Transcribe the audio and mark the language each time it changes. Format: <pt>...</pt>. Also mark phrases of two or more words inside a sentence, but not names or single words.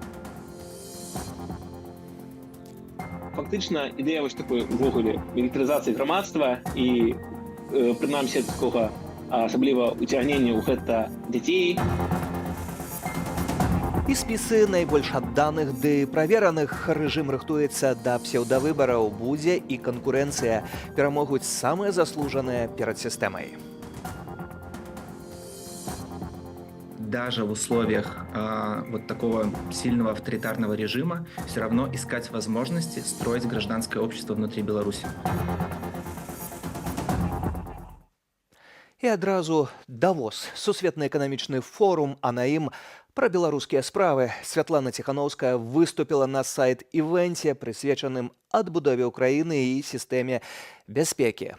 <be>Фактычна ідэя вось такой увогуле мілітарызацыі грамадства і прынамсі такога асабліва уцягнення ў гэта дзяцей. І спісы найбольш адданых ды правераных. Рэжым рыхтуецца да псеўдавыбараў, будзе і канкурэнцыя. Перамогуць самыя заслужаныя перад сістэмай.</be> <ru>Даже в условиях вот такого сильного авторитарного режима все равно искать возможности строить гражданское общество внутри Беларуси.</ru> <be>І адразу Давос, сусветны эканамічны форум, а на ім пра беларускія справы. Святлана Ціхановская выступіла на сайт-івэнце, прысвечаным адбудове ўкраіны і сістэме бяспекі.</be>